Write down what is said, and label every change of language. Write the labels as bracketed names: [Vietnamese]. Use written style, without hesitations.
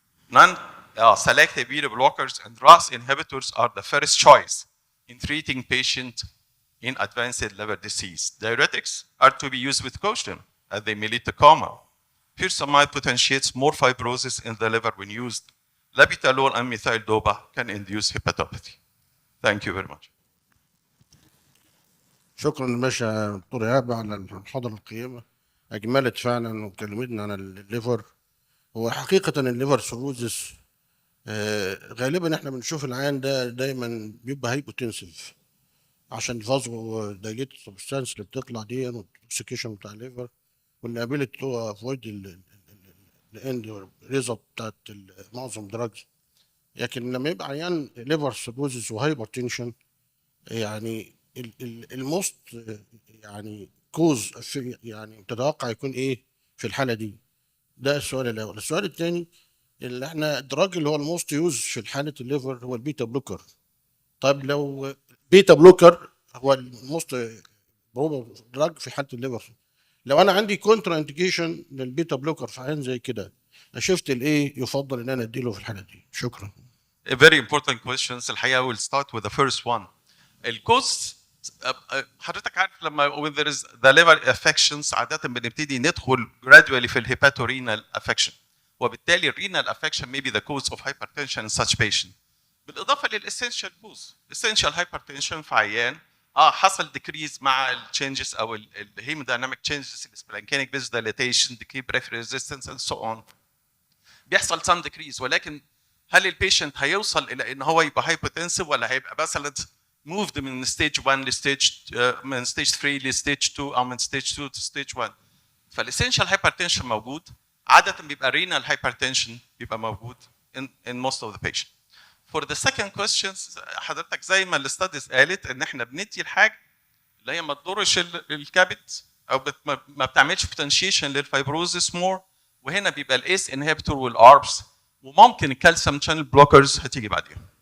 [English] Non-selective beta blockers and RAS inhibitors are the first choice in treating patients in advanced liver disease. Diuretics are to be used with caution, as they may lead to coma. Furosemide potentiates more fibrosis in the liver when used. Labetalol and methyl-dopa can induce hepatopathy. Thank you very much. [Arabic] شكرا للباشا دكتور ايهاب على المحاضره القيمه. اجملت فعلا وكلمتنا عن الليفر. هو حقيقه الليفر سيروزس غالبا احنا بنشوف العيان ده دايما بيبقى هايبوتنسيف عشان الفازو دايليت سبستانس اللي بتطلع دي والتوكسيكيشن بتاع الليفر والابيلتي تو افويد الاند ريزلت بتاعت معظم دراجز. لكن لما يبقى عيان ليفر سيروزس وهايبرتنشن يعني الموست يعني كوز يعني تتوقع يكون ايه في الحاله دي؟ ده السؤال الاول. السؤال الثاني اللي احنا الدراج اللي هو الموست يوز في حاله الليفر هو البيتا بلوكر. طيب لو بيتا بلوكر هو الموست بروبابل دراج في حاله الليفر، لو انا عندي كونترا انديكيشن للبيتا بلوكر في عين زي كده، شفت الايه يفضل ان انا اديله في الحاله دي؟ شكرا. [English] A very important questions. [Arabic] الحقيقه [English] we'll start with the first one. [Arabic] الكوز حضرتك عارف لما [English] when there is the liver affections [Arabic] عادة بنبتدي ندخل [English] gradually في الهيباتورينال affection، وبالتالي الرينال affection may be the cause of hypertension in such patient. بالإضافة للessential cause، essential hypertension [Arabic] في عيان حصل [English] decrease [Arabic] مع التشينجز أو الهيمودايناميك [English] changes السبلانكينيك فيز dilatation decrease peripheral resistance and so on. [Arabic] بيحصل [English] some decrease، [Arabic] ولكن هل البيشنت هيوصل إلى إن هو يبقى [English] hypertensive [Arabic] ولا هيبقى مثلا moved من stage 1 لstage من stage 3 لstage 2 او من stage 2 to stage 1. [English] فالessential hypertension [Arabic] موجود، عادة بيبقى [English] renal hypertension [Arabic] بيبقى موجود [English] in most of the patient. For the second questions [Arabic] حضرتك زي ما الستاديز قالت ان احنا بندي الحاجه اللي هي ما تضرش الكبد او ما بتعملش potentiation للفايبروزس مور، وهنا بيبقى الاس انهبيتور والاربس، وممكن الكالسيوم شانل بلوكرز هتيجي بعدين.